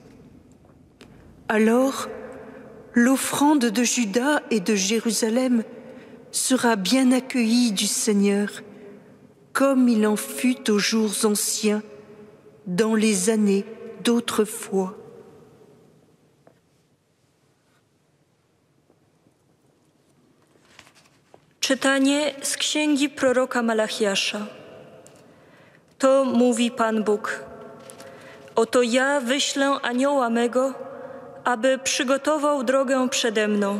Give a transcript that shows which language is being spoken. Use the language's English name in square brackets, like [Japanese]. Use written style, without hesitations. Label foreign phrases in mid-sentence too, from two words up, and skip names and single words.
[French] Alors, l'offrande de Juda et de Jérusalem sera bien accueillie du Seigneur, comme il en fut aux jours anciens, dans les années d'autrefois. [Polish] Czytanie z księgi proroka Malachiasza. To mówi Pan Bóg. Oto ja wyślę anioła mego, aby przygotował drogę przede mną.